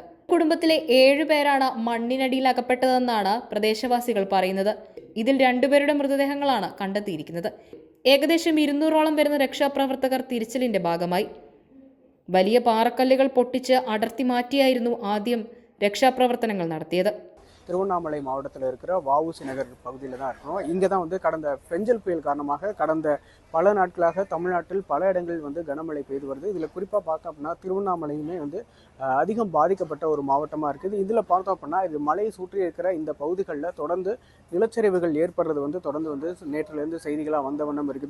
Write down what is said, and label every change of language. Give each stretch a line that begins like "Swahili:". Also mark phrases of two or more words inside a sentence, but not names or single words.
Malayalam: കുടുംബത്തിലെ 7 പേരാണ് മണ്ണിനടിയിൽ അകപ്പെട്ടതെന്നാണ് പ്രദേശവാസികൾ പറയുന്നത്. ഇതിൽ 2 പേരുടെ മൃതദേഹങ്ങളാണ് കണ്ടെത്തിയിരിക്കുന്നത്. ഏകദേശം 200ഓളം വരുന്ന രക്ഷാപ്രവർത്തകർ തിരച്ചിലിന്റെ ഭാഗമായി വലിയ പാറക്കല്ലുകൾ പൊട്ടിച്ച് അടർത്തി മാറ്റിയായിരുന്നു ആദ്യം രക്ഷാപ്രവർത്തനങ്ങൾ നടത്തിയത്.
Tamil: திருவண்ணாமலை மாவட்டத்தில் இருக்கிற வஉசி நகர் பகுதியில் தான் இருக்கிறோம். இங்கே தான் கடந்த பெஞ்சல் புயல் காரணமாக கடந்த பல நாட்களாக தமிழ்நாட்டில் பல இடங்களில் கனமழை பெய்து வருது. இதில் குறிப்பாக பார்த்தோம் அப்படின்னா திருவண்ணாமலையுமே அதிகம் பாதிக்கப்பட்ட ஒரு மாவட்டமாக இருக்குது. இதில் பார்த்தோம் அப்படின்னா இது மலையை சுற்றி இருக்கிற இந்த பகுதிகளில் தொடர்ந்து நிலச்சரிவுகள் ஏற்படுறது தொடர்ந்து நேற்றிலிருந்து செய்திகளாக வந்த வண்ணம் இருக்குது.